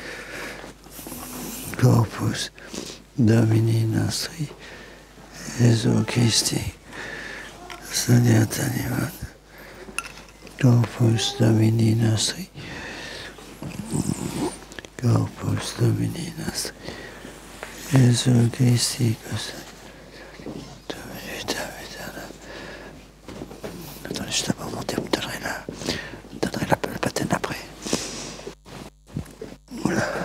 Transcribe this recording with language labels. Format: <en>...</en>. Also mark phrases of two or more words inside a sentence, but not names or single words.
<la>Corpus Domini nostri, Iesu Christi, custodiat animam. Corpus Domini nostri, Corpus Domini nostri, Iesu Christi, custodiat.</la> <fr>Attendez, je t'ai pas monté, vous me donnerez le baptême après. Voilà.</fr>